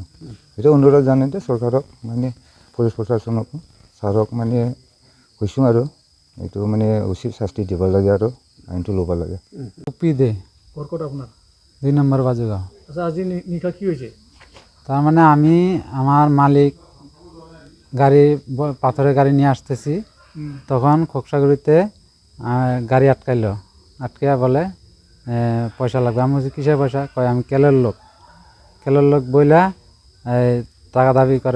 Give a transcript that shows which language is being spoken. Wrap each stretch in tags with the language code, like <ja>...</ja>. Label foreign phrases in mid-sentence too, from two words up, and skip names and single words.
<as>এইটো অনুৰোধ জনাইতে চৰকাৰক, মানে পুলিচ প্ৰশাসনক, ছাৰক মানে কৈছোঁ আৰু এইটো মানে উচিত শাস্তি দিব লাগে আৰু আইনটো ল'ব লাগে। আপোনাৰ 2 নম্বৰ বাজুগাঁও। আচ্ছা, আজি নিশা কি হৈছে?</as> <bn>তাৰমানে আমি আমার মালিক পাথরের গাড়ি নিয়ে আসতেছি, তখন খোকসাগুড়িতে গাড়ি আটকাইলো, আটকাইয়া বলে পয়সা লাগবে। আমি বলছি কিসের পয়সা? কয় আমি কেলের লোক বইলা টাকা দাবি করে।</bn>